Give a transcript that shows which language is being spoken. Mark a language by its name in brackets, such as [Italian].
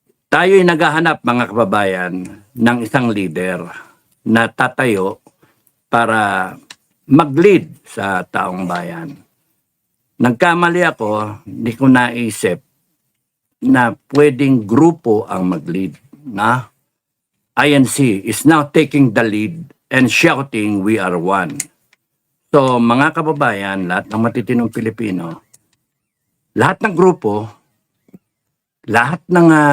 [Filipino] Tayo'y naghahanap, mga kababayan, ng isang leader na tatayo para mag-lead sa taong bayan. Nagkamali ako, hindi ko naisip na pwedeng grupo ang mag-lead. [English] Na INC is now taking the lead and shouting, we are one. [Filipino] So, mga kababayan, lahat ng matitinong Pilipino, lahat ng grupo, lahat ng